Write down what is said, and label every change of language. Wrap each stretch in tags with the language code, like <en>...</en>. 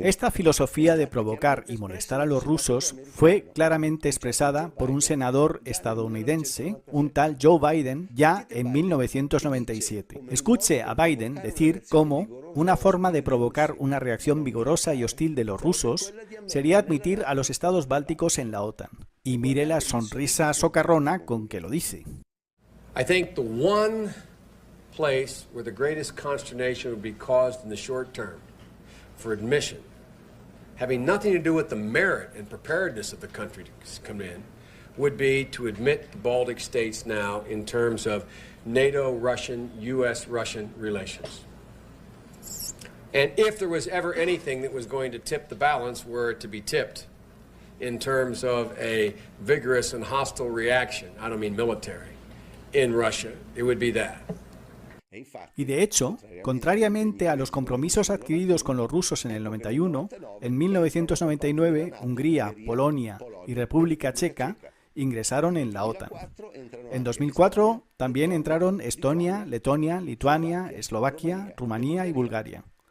<es>Esta filosofía de provocar y molestar a los rusos fue claramente expresada por un senador estadounidense, un tal Joe Biden, ya en 1997. Escuche a Biden decir cómo una forma de provocar una reacción vigorosa y hostil de los rusos sería admitir a los estados bálticos en la OTAN. Y mire la sonrisa socarrona con que lo dice.</es> <en>I think the one place where the greatest consternation would be caused in the short term for admission, having nothing to do with the merit and preparedness of the country to come in, would be to admit the Baltic states now in terms of NATO-Russian, U.S.-Russian relations. And if there was ever anything that was going to tip the balance, were it to be tipped in terms of a vigorous and hostile reaction, I don't mean military, in Russia, it would be that.</en> <es>Y de hecho, contrariamente a los compromisos adquiridos con los rusos en el 91, en 1999 Hungría, Polonia y República Checa ingresaron en la OTAN. En 2004 también entraron Estonia, Letonia, Lituania, Eslovaquia, Rumanía y Bulgaria.</es>